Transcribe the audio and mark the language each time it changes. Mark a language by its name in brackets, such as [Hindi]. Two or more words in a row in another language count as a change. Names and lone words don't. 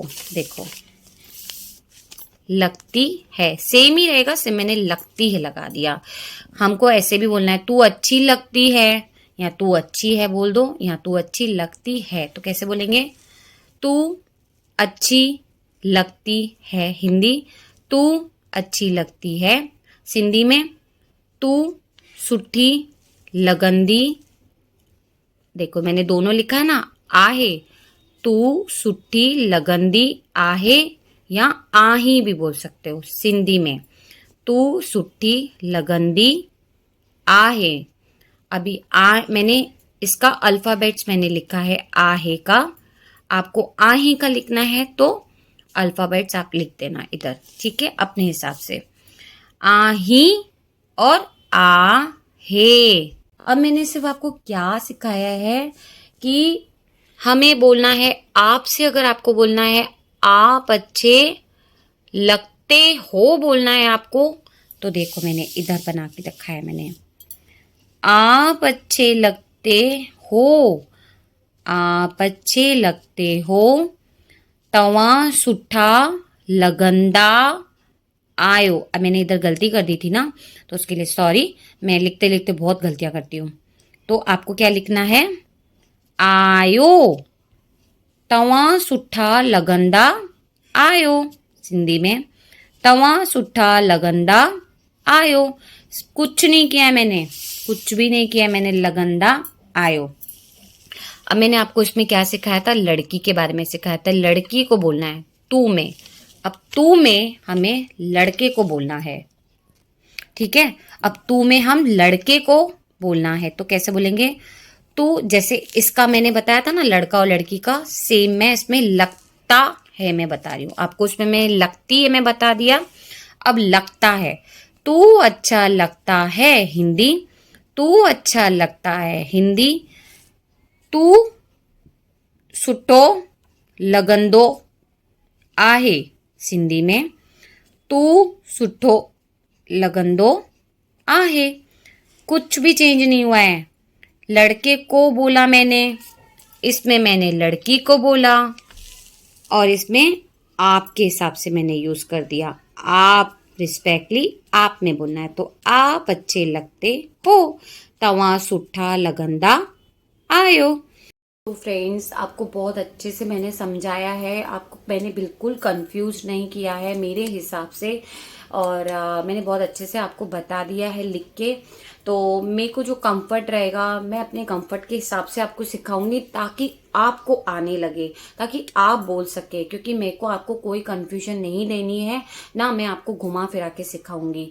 [Hindi] देखो, लगती है सेम ही रहेगा, सिर्फ मैंने लगती है लगा दिया। हमको ऐसे भी बोलना है, तू अच्छी लगती है, या तू अच्छी है बोल दो, या तू अच्छी लगती है। तो कैसे बोलेंगे? तू अच्छी लगती है हिंदी, तू अच्छी लगती है सिंधी में, [Sindhi] तू सुठी लगंदी। [Hindi] देखो मैंने दोनों लिखा है ना, आहे। [Sindhi] तू सुठी लगंदी आहे [Hindi] या आही भी बोल सकते हो सिंधी में। [Sindhi] तू सुठी लगंदी आहे। [Hindi] अभी मैंने इसका अल्फाबेट्स मैंने लिखा है आहे का। आपको आही का लिखना है तो अल्फाबेट्स आप लिख देना इधर, ठीक है? अपने हिसाब से, आही और आ हे। अब मैंने सिर्फ आपको क्या सिखाया है कि हमें बोलना है आपसे। अगर आपको बोलना है आप अच्छे लगते हो, बोलना है आपको, तो देखो मैंने इधर बना के रखा है। मैंने आप अच्छे लगते हो, आप अच्छे लगते हो, [Sindhi] तवां सुठा लगंदा आयो। [Hindi] अब मैंने इधर गलती कर दी थी ना, तो उसके लिए सॉरी। मैं लिखते लिखते बहुत गलतियां करती हूँ। तो आपको क्या लिखना है? [Sindhi] आयो, तवां सुठा लगंदा आयो। [Hindi] सिंधी में [Sindhi] तवां सुठा लगंदा आयो। [Hindi] कुछ नहीं किया मैंने, कुछ भी नहीं किया मैंने, [Sindhi] लगंदा आयो। [Hindi] अब मैंने आपको इसमें क्या सिखाया था? लड़की के बारे में सिखाया था। लड़की को बोलना है तू में। अब तू में हमें लड़के को बोलना है, ठीक है? अब तू में हम लड़के को बोलना है तो कैसे बोलेंगे? तू, जैसे इसका मैंने बताया था ना, लड़का और लड़की का, सेम मैं इसमें लगता है मैं बता रही हूँ आपको। इसमें मैं लगती है मैं बता दिया, अब लगता है। तू अच्छा लगता है हिंदी, तू अच्छा लगता है हिंदी, [Sindhi] तू सुठो लॻंदो आहे। [Hindi] सिंधी में [Sindhi] तू सुठो लॻंदो आहे। [Hindi] कुछ भी चेंज नहीं हुआ है। लड़के को बोला मैंने, इसमें मैंने लड़की को बोला और इसमें आपके हिसाब से मैंने यूज कर दिया। आप रिस्पेक्टली आपने बोलना है, तो आप अच्छे लगते हो, [Sindhi] तव्हां सुठा लगंदा आयो। [Hindi] तो फ्रेंड्स, आपको बहुत अच्छे से मैंने समझाया है, आपको मैंने बिल्कुल कंफ्यूज नहीं किया है मेरे हिसाब से, और मैंने बहुत अच्छे से आपको बता दिया है लिख के। तो मेरे को जो कंफर्ट रहेगा, मैं अपने कंफर्ट के हिसाब से आपको सिखाऊंगी ताकि आपको आने लगे, ताकि आप बोल सके, क्योंकि मेरे को आपको कोई कंफ्यूजन नहीं देनी है, ना मैं आपको घुमा फिरा के सिखाऊंगी।